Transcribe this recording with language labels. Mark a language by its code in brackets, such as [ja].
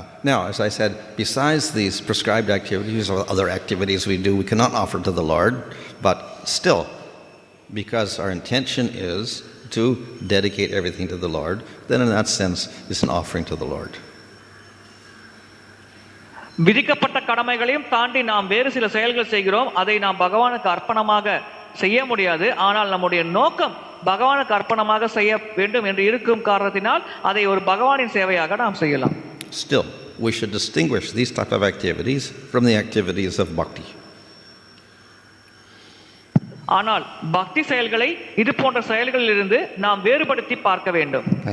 [en] Now, as I said, besides these prescribed activities or other activities we do, we cannot offer to the Lord, but still, because our intention is to dedicate everything to the Lord, then in that sense, it's an offering to the Lord. [ta] விதிக்கப்பட்ட கடமைகளையும் தாண்டி நாம் வேறு சில செயல்கள் செய்கிறோம். அதை நாம் பகவானுக்கு அர்ப்பணமாக செய்ய முடியாது. ஆனால் நம்முடைய நோக்கம் பகவானுக்கு அர்ப்பணமாக செய்ய வேண்டும் என்று இருக்கும் காரணத்தினால் அதை ஒரு பகவானின் சேவையாக நாம் செய்யலாம். [en] Still, we should distinguish these type of activities from the activities of bhakti. [ta] ஆனால் பக்தி செயல்களை இது போன்ற செயல்களிலிருந்து நாம் வேறுபடுத்தி பார்க்க வேண்டும்.